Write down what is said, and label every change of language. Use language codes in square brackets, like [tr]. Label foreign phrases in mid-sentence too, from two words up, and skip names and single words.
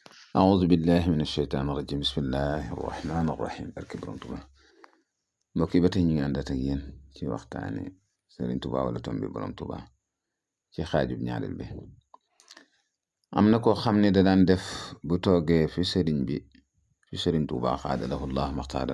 [ar] أعوذ بالله من الشيطان الرجيم بسم الله الرحمن الرحيم [wo] barke Borom Tuuba mbokk yi ba tey ñu ngi àndaat ak yéen ci waxtaane Sëriñ Tuuba wala tombi Borom Tuuba ci xaajub ñaareel bi. am na koo xam ne da daan def bu toogee fi Sëriñ Tuuba xaadalahu Allah maxtaara